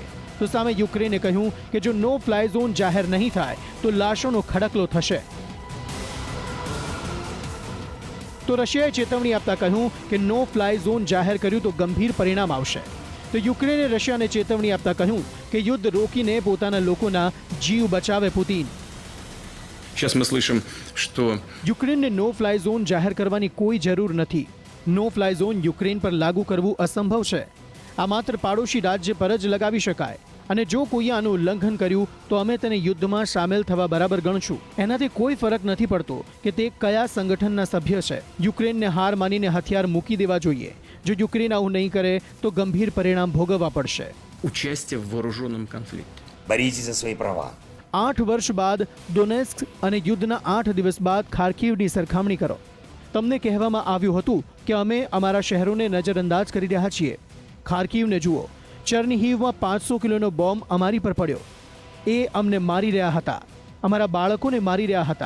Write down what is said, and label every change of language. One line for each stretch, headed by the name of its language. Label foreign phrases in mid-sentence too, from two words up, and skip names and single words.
Gujarati: તો સામે યુક્રેને કહ્યું કે જો નો ફ્લાય ઝોન જાહેર નહીં થાય તો લાશોનો ખડકલો થશે. તો રશિયાએ ચેતવણી આપતા કહ્યું કે નો ફ્લાય ઝોન જાહેર કર્યું તો ગંભીર પરિણામ આવશે. તો યુક્રેને રશિયાને ચેતવણી આપતા કહ્યું કે યુદ્ધ રોકીને પોતાના લોકોના જીવ બચાવે પુતિન.
Russian: Сейчас мы слышим, что
Gujarati: યુક્રેનને નો ફ્લાય ઝોન જાહેર કરવાની કોઈ જરૂર નથી. નો ફ્લાય ઝોન યુક્રેન પર લાગુ કરવું અસંભવ છે. આ માત્ર પાડોશી રાજ્ય પર જ લગાવી શકાય, અને જો કોઈએ આનું ઉલ્લંઘન કર્યું તો અમે તેને યુદ્ધમાં સામેલ થવા બરાબર ગણશું. એનાથી કોઈ ફરક નથી પડતો કે તે કયા સંગઠનના સભ્ય છે. યુક્રેનને હાર માનીને હથિયાર મૂકી દેવા જોઈએ. જો યુક્રેન આવું નહીં કરે તો ગંભીર પરિણામ ભોગવવા પડશે.
Russian: участие в вооруженном конфликте. Боритесь за свои права.
Gujarati: 8 વર્ષ બાદ ડોનેસ્ક અને યુદ્ધના 8 દિવસ બાદ ખાર્કિવની સરખામણી કરો. તમને કહેવામાં આવ્યું હતું કે અમે અમારા શહેરોને નજરઅંદાજ કરી રહ્યા છીએ. ખાર્કિવને જુઓ, ચર્નિહિવમાં 500 કિલોનો બોમ્બ અમારી પર પડ્યો. એ અમને મારી રહ્યા હતા, અમારા બાળકોને મારી રહ્યા હતા.